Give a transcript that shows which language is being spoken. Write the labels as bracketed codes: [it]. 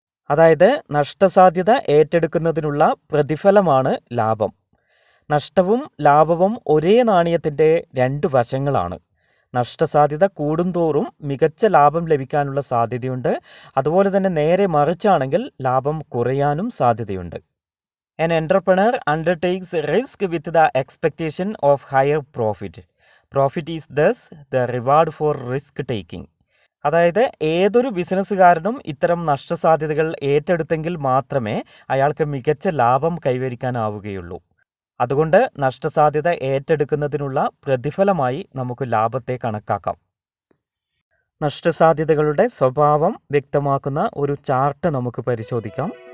[ml] അതായത് നഷ്ടസാധ്യത ഏറ്റെടുക്കുന്നതിനുള്ള പ്രതിഫലമാണ് ലാഭം. നഷ്ടവും ലാഭവും ഒരേ നാണയത്തിൻ്റെ രണ്ട് വശങ്ങളാണ്. നഷ്ടസാധ്യത കൂടുന്തോറും മികച്ച ലാഭം ലഭിക്കാനുള്ള സാധ്യതയുണ്ട്. അതുപോലെ തന്നെ നേരെ മറിച്ചാണെങ്കിൽ ലാഭം കുറയാനും സാധ്യതയുണ്ട്. [en] An entrepreneur undertakes risk with the expectation of higher profit. Profit is thus the reward for risk taking. [ml] അതായത് ഏതൊരു ബിസിനസ്സുകാരനും ഇത്തരം നഷ്ടസാധ്യതകൾ ഏറ്റെടുത്തെങ്കിൽ മാത്രമേ അയാൾക്ക് മികച്ച ലാഭം കൈവരിക്കാനാവുകയുള്ളൂ. അതുകൊണ്ട് നഷ്ടസാധ്യത ഏറ്റെടുക്കുന്നതിനുള്ള പ്രതിഫലമായി നമുക്ക് ലാഭത്തെ കണക്കാക്കാം. നഷ്ടസാധ്യതകളുടെ സ്വഭാവം വ്യക്തമാക്കുന്ന ഒരു ചാർട്ട് നമുക്ക് പരിശോധിക്കാം.